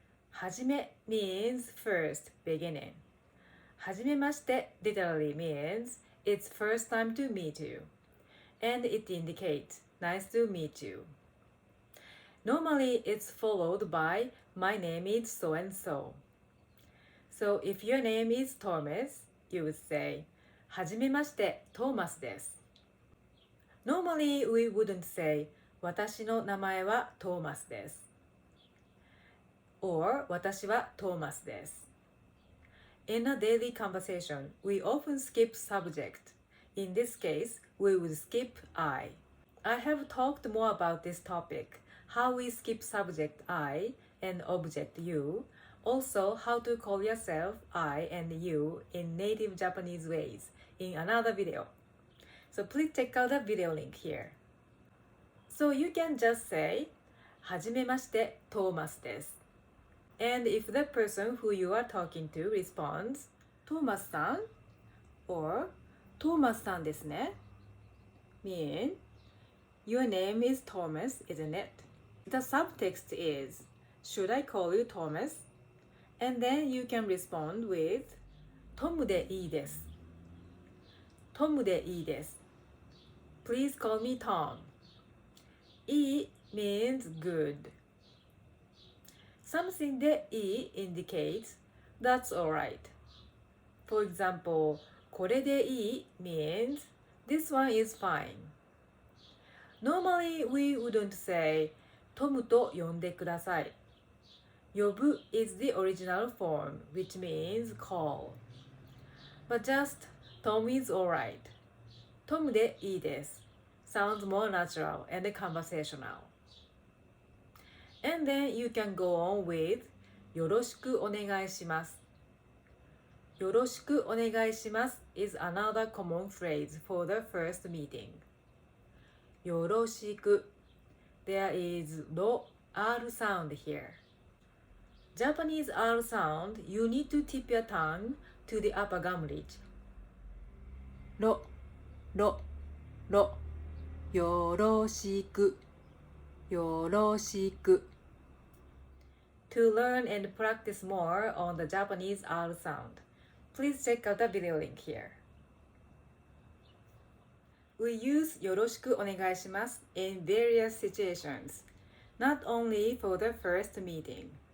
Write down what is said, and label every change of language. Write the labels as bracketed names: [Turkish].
[English] はじめ means first, beginning. はじめまして literally means it's first time to meet you, and it indicates nice to meet you. Normally, it's followed by my name is so and so. So if your name is Thomas, you would say [Japanese] はじめまして、トーマスです。 [English] Normally, we wouldn't say [Japanese] 私の名前はトーマスです。 or 私はトーマスです。 [English] In a daily conversation, we often skip subject. In this case, we would skip I. I have talked more about this topic, how we skip subject I and object you, also how to call yourself I and you in native Japanese ways in another video. So please check out the video link here. So you can just say [Japanese] はじめましてトーマスです。 [English] And if the person who you are talking to responds トーマスさん or [Japanese] トーマスさんですね [English] mean your name is Thomas, isn't it? The subtext is should I call you Thomas? And then you can respond with [Japanese] トムでいいです。トムでいいです。 [English] Please call me Tom. いい means good. Something でいい indicates that's alright. For example, [Japanese] これでいい [English] means this one is fine. Normally, we wouldn't say [Japanese] トムと呼んでください。 [English] 呼ぶ is the original form, which means call. But just Tom is alright. [Japanese] トムでいいです。 [English] Sounds more natural and conversational. And then you can go on with [Japanese] よろしくお願いします。よろしくお願いします [English] is another common phrase for the first meeting. よろしく There is no R sound here. Japanese R sound, you need to tip your tongue to the upper gum ridge. [Japanese] ろ、ろ、ろ、よろしく、よろしく。 [English] To learn and practice more on the Japanese R sound, please check out the video link here. We use [Japanese] よろしくお願いします [English] in various situations, not only for the first meeting.